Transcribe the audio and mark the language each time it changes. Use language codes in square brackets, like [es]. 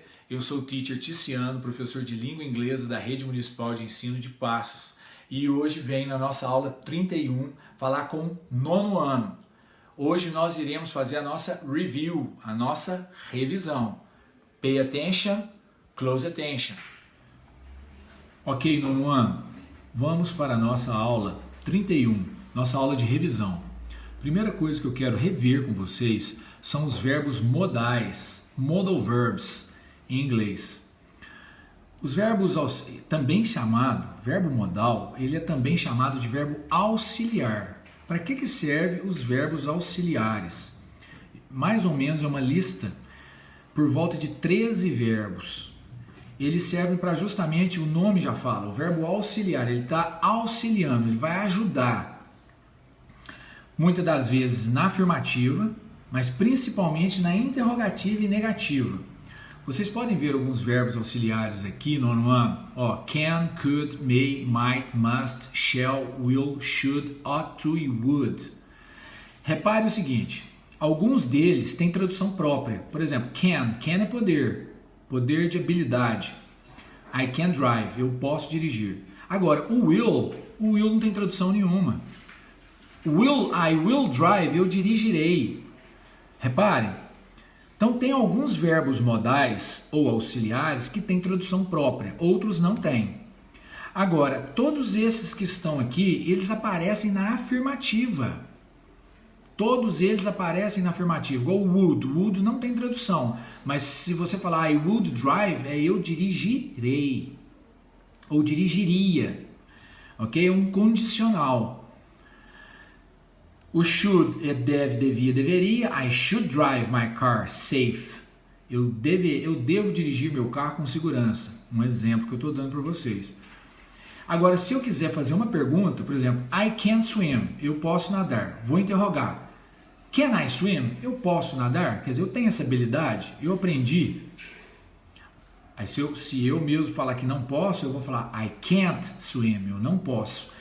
[pt] Eu sou o teacher Ticiano, professor de língua inglesa da Rede Municipal de Ensino de Passos. E hoje vem na nossa aula 31 falar com o nono ano. Hoje nós iremos fazer a nossa review, a nossa revisão. [en] Pay attention, close attention. [pt] Ok, nono ano, vamos para a nossa aula 31, nossa aula de revisão. Primeira coisa que eu quero rever com vocês são os verbos modais, [en] modal verbs [pt] em inglês. Os verbos, também chamado, verbo modal, ele é também chamado de verbo auxiliar. Para que serve os verbos auxiliares? Mais ou menos é uma lista por volta de 13 verbos. Eles servem para justamente, o nome já fala, o verbo auxiliar, ele está auxiliando, ele vai ajudar. Muitas das vezes na afirmativa, mas principalmente na interrogativa e negativa. Vocês podem ver alguns verbos auxiliares aqui no ano. [en] Can, could, may, might, must, shall, will, should, ought to e would. [pt] Repare o seguinte, alguns deles têm tradução própria. Por exemplo, can é poder, poder de habilidade. [en] I can drive, [pt] eu posso dirigir. Agora, o will não tem tradução nenhuma. [en] I will drive, [pt] eu dirigirei. Reparem. Então tem alguns verbos modais ou auxiliares que têm tradução própria, outros não têm. Agora, todos esses que estão aqui, eles aparecem na afirmativa. Todos eles aparecem na afirmativa, igual would não tem tradução, mas se você falar [en] I would drive, [pt] é eu dirigirei, ou dirigiria, ok? É um condicional. O should é deve, devia, deveria. [en] I should drive my car safe. [pt] Eu devo dirigir meu carro com segurança. Um exemplo que eu estou dando para vocês. Agora, se eu quiser fazer uma pergunta, por exemplo, [en] I can swim. [pt] Eu posso nadar. Vou interrogar. [en] Can I swim? [pt] Eu posso nadar? Quer dizer, eu tenho essa habilidade? Eu aprendi. Aí se eu mesmo falar que não posso, eu vou falar [en] I can't swim. [pt] Eu não posso.